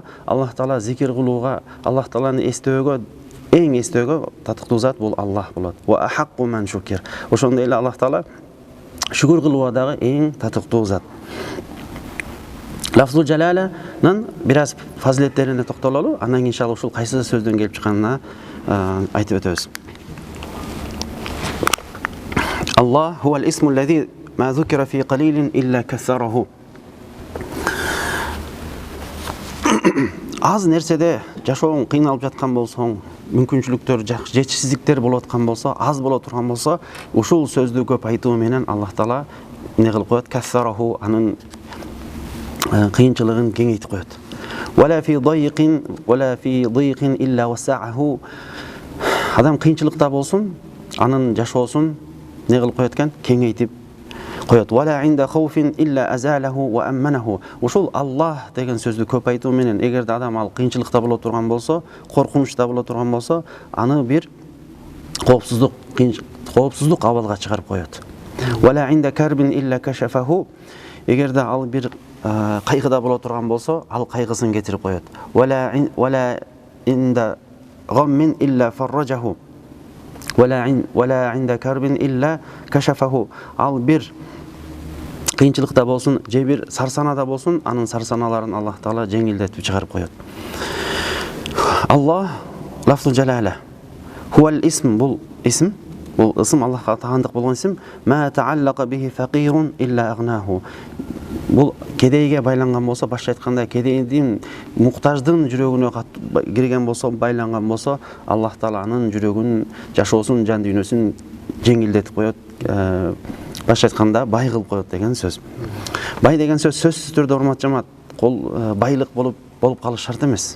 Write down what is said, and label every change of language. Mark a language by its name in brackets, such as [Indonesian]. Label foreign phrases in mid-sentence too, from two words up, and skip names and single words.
[Kyrgyz] Аллах Таала зикир кылууга, Аллах Тааланы эстөөгө, эң эстөөгө татыктуу зат бул Аллах болот. [Arabic] وأحق من شكر. [Kyrgyz] Ошондой эле Аллах Таала шүгүр кылууга дагы эң татыктуу зат. [Arabic] لفظ الجلالة [Kyrgyz] бир аз фазилеттерине токтололу, андан кийин иншалла ушул кайсы сөздөн келип чыкканына айтып өтөбүз. [Arabic] الله هو الاسم الذي ما ذكر في قليل إلا كثره. [Kyrgyz] Аз нерседе жашооң кыйналып жаткан болсоң, мүмкүнчүлүктөр, жетишсиздиктер болуп аткан болсо, аз боло турган болсо, ушул сөздү көп айтуу менен Аллах Таала эмне кылып коет? Кассараху, анын кыйынчылыгын кеңейтип коет. [Arabic] ولا في ضيق إلا وسعه. [Kyrgyz] Адам кыйынчылыкта болсун, анын жашоосун не кылып коет экен? Кеңейтип коет. [Arabic] ولا عند خوف إلا أزاله وأمنه. [Kyrgyz] Ушул Аллах деген сөздү көп айтуу менен, эгерде адам ал кыйынчылыкта боло турган болсо, коркунучта боло турган болсо, аны бир коопсуздук абалга чыгарып коет. [Arabic] ولا عند كرب إلا كشفه. [Kyrgyz] Эгерде ал бир кайгыда боло турган болсо, ал кайгысын кетирип коет. [Arabic] ولا عند غم إلا فرجه. ولا عند كرب إلا كشفه. [Kyrgyz] Ал бир кыйынчылыкта болсун, же бир сарсанада болсун, анын сарсаналарын Аллах Таала жеңилдетип чыгарып коет. [Arabic] الله لفظ الجلالة. هو الاسم, [Kyrgyz] бул исм, бул ысым Аллахка таандык болгон исм. [Arabic] ما تعلق به فقير إلا أغناه. [Kyrgyz] бул кедейге байланган болсо, башка айтканда кедейдин, муктаждын жүрөгүнө кирген болсо, байланган болсо, Аллах Таала анын жүрөгүн, жашоосун, жан дүйнөсүн жеңилдетип коет. Башка айтканда бай кылып коет деген сөз. Бай деген сөз сөзсүз түрдө урмат жамаат, байлык болуп калыш шарт эмес.